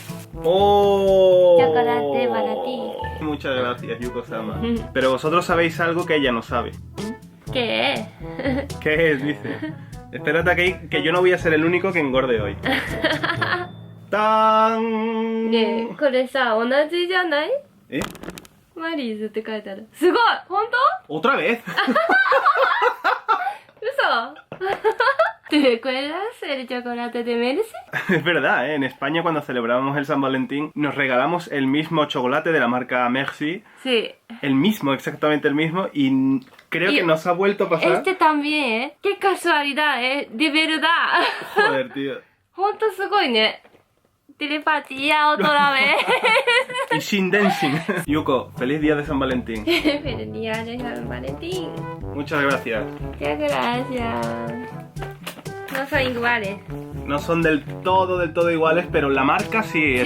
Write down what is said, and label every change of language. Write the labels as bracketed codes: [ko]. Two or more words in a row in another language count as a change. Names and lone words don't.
[es] ¡Oh! Chocolate para ti. Muchas gracias, Yuko-sama. Pero vosotros sabéis algo que ella no sabe. ¿Qué es? ¿Qué es? Dice. Espérate aquí, que yo no voy a ser el único que engorde hoy. ¡Tan! [ja] ねえ、これさ、同じじゃない？ [es] ¿Eh? [ja] マリーズって書いてある。すごい！本当？ [es] ¿Otra vez? 嘘¿Te recuerdas el chocolate de Mercy? Es verdad, ¿eh? En España cuando celebramos el San Valentín nos regalamos el mismo chocolate de la marca Merci. Sí. El mismo, exactamente el mismo. Y creo que nos ha vuelto a pasar. Este también, ¿eh? ¡Qué casualidad, eh! ¡De verdad! Joder, tío. [ja] ほんとすごいね。 [es] Telepatía otra vez. Y sin dancing. Yuko, feliz día de San Valentín. Feliz día de San Valentín. Muchas gracias. Muchas gracias. No son iguales. No son del todo iguales, pero la marca sí es.